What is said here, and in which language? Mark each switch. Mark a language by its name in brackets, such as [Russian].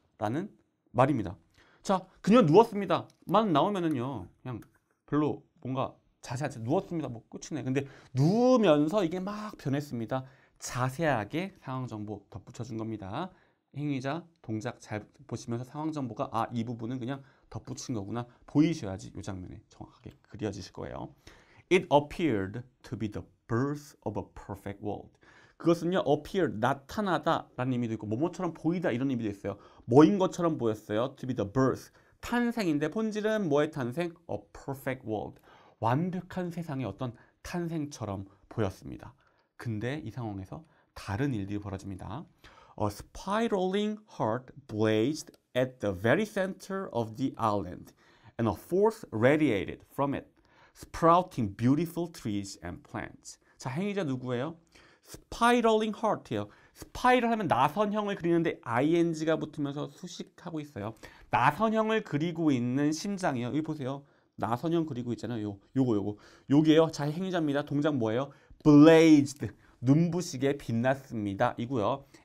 [Korean] 라는 말입니다. 자, 그녀 누웠습니다만 나오면은요, 그냥 별로 뭔가 자세하지 누웠습니다. 뭐 끝이네. 근데 누우면서 이게 막 변했습니다. 자세하게 상황 정보 덧붙여 준 겁니다. 행위자 동작 잘 보시면서 상황 정보가 아, 이 부분은 그냥 덧붙인 거구나 보이셔야지 이 장면에 정확하게 그려지실 거예요. [English] It appeared to be the birth of a perfect world. [Korean] 그것은요, appear, 나타나다 라는 의미도 있고 뭐뭐처럼 보이다 이런 의미도 있어요. 뭐인 것처럼 보였어요. [English] To be the birth, [Korean] 탄생인데 본질은 뭐의 탄생? [English] A perfect world, [Korean] 완벽한 세상의 어떤 탄생처럼 보였습니다. 근데 이 상황에서 다른 일들이 벌어집니다. [English] A spiraling heart blazed at the very center of the island, and a force radiated from it, sprouting beautiful trees and plants. [Korean] 자, 행위자 누구예요? spiraling heart예요. 스파이럴 하면 나선형을 그리는데 ing가 붙으면서 수식하고 있어요. 나선형을 그리고 있는 심장이에요. 여기 보세요. 나선형 그리고 있잖아요. 요게요. 자, 행위자입니다. 동작 뭐예요? blazed, 눈부시게 빛났습니다. 이고요.